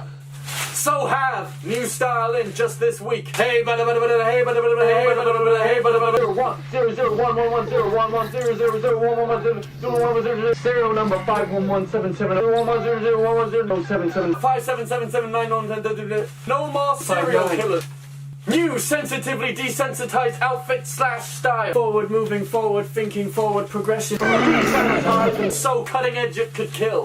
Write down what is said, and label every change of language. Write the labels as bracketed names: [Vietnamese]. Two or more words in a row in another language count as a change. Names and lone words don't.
[English] So have new style in just this week. Hey, bada bada bada, hey, bada bada bada, hey, bada bada bada, hey, bada bada bada. 1-0-0-1-1-1-0-1-1-0-0-0-1-1-0 serial number 5117777777799. No more serial killers. New sensitively desensitized outfit / style. Forward moving, forward thinking, forward progression. Desensitized so cutting edge it could kill.